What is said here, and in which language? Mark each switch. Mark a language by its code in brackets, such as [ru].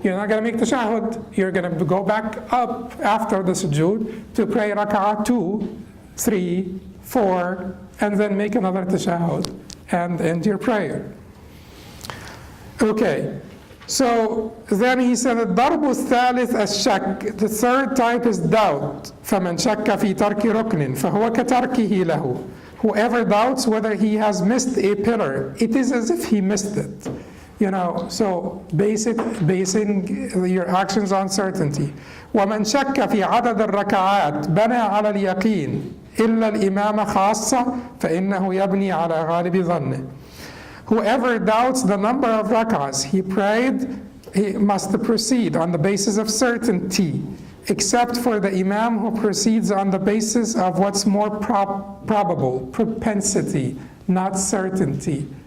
[en] You're not going to make tashahhud. You're going to go back up after the sujood to pray rak'ah 2, 3, 4, and then make another tashahhud and end your prayer. Okay, so then he said [ar] الضرب الثالث الشك. [en] The third type is doubt. [ar] فمن شك في ترك ركن فهو كتركه له. [en] Whoever doubts whether he has missed a pillar, it is as if he missed it. So basing your actions on certainty. [ar] ومن شك في عدد الركعات بنى على اليقين إلا الإمام خاصة فإنه يبني على غالب ظنه. [en] Whoever doubts the number of rak'ahs he prayed, he must proceed on the basis of certainty, except for the imam who proceeds on the basis of what's more probable, propensity, not certainty.